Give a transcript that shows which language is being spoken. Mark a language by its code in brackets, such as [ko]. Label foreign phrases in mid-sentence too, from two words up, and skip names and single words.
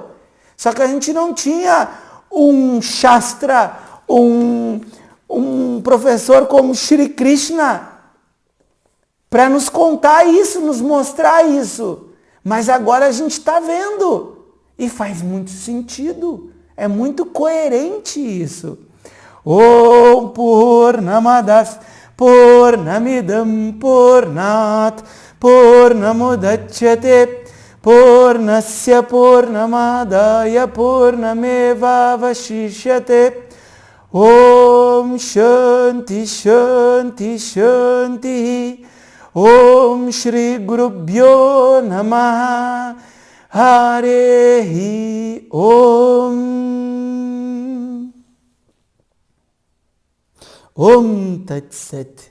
[pt] Só que a gente não tinha um Shastra, um professor como Shri Krishna para nos contar isso, nos mostrar isso. Mas agora a gente está vendo. E faz muito sentido. É muito coerente isso. [sa] Om Purnamadas Purnamidam Purnat Purnamudachyate Purnasya Purnamadaya Purnameva Vashishyate Om Shanti Shanti Shanti Om Shri Gurubhyo Namaha Harehi Om Om Tat Sat.